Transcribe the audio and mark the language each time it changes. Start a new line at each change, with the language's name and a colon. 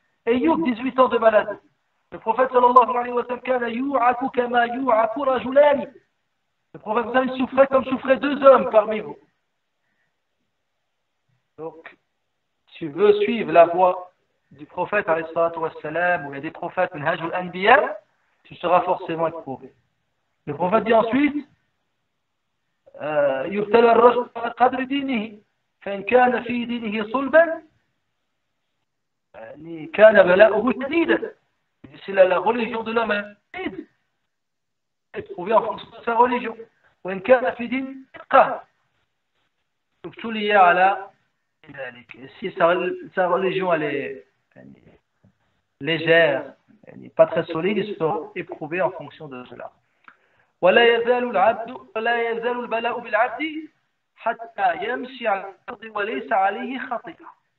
French: Et Ayyub, 18 ans de maladie. Le prophète sallallahu alayhi wa sallam,
Arabic: kana yu'aku kama yu'aku rajulani.
French: Le prophète sallallahu souffrait comme souffraient deux hommes parmi vous. Donc, tu veux suivre la voie du prophète alayhi salatu wa salam, où il y a des prophètes,
Arabic: minhaj al-anbiya,
French: tu seras forcément éprouvé. Le prophète dit ensuite,
Arabic: يبتلى الرجل على قدر دينه فإن كان في دينه صلبا كان بلاؤه شديدا.
French: C'est la religion de l'homme éprouvé en fonction de sa religion.
Arabic: وإن كان في دينه ثقة ابتلي على ذلك.
French: Si sa religiون elle est légère, elle n'est pas très solide, il sera éprouvé en fonction de cela.
Arabic: ولا يزال البلاء بالعبد حتى يمشي على الأرض وليس عليه خطيئة.